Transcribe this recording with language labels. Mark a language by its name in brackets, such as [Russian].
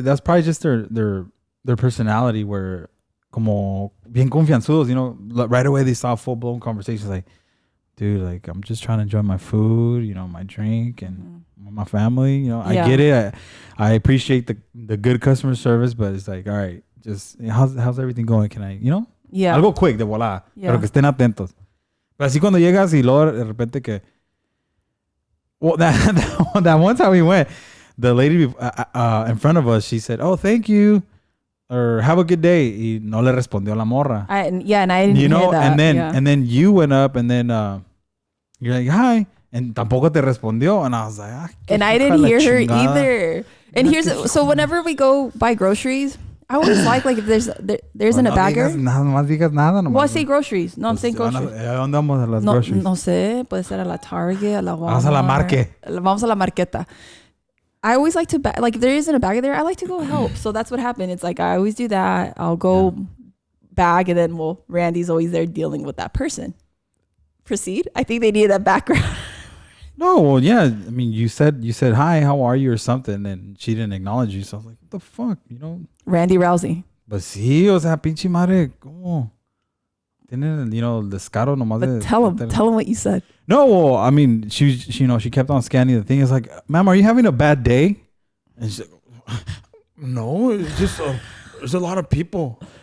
[English] That's probably just their personality where [Spanish] como bien confianzudos, [English] you know, right away they saw full blown conversations like, dude, like I'm just trying to enjoy my food, you know, my drink and my family, you know, I get it. I appreciate the good customer service, but it's like, all right, just how's everything going? Can I, you know? Yeah. [Spanish] Algo quick de volada, pero que estén atentos. Pero así cuando llegas y luego de repente que, [English] well, that one time we went, the lady in front of us, she said, oh, thank you, or have a good day. [Spanish] Y no le respondió la morra. [English] And I didn't hear that. And then you went up and then you're like, hi. And [Spanish] tampoco te respondió. [English] And I was like, and I didn't hear her either. And so whenever we go buy groceries, I always like if there's in a bagger. [Spanish] No digas nada. [English] Well, I say groceries. No, I'm saying groceries. [Spanish] ¿Dónde vamos a las groceries? No sé. Puede ser a la Target, a la Walmart. Vamos a la Marque. Vamos a la Marqueta. [English] I always like to, if there isn't a bagger there, I like to go help. So that's what happened. It's like, I always do that. I'll go bag and then, Randy's always there dealing with that person. Proceed. I think they needed that background. No, well, yeah. I mean, you said, hi, how are you or something, and she didn't acknowledge you. So I was like, what the fuck, you know? Randy Rousey. But [Spanish] sí, o sea, pinche madre, ¿cómo? Tienen, el descaro nomás [English] de... Tell him what you said. No, well, I mean, she kept on scanning the thing. It's like, ma'am, are you having a bad day? And she's like, no, it's just, there's a lot of people.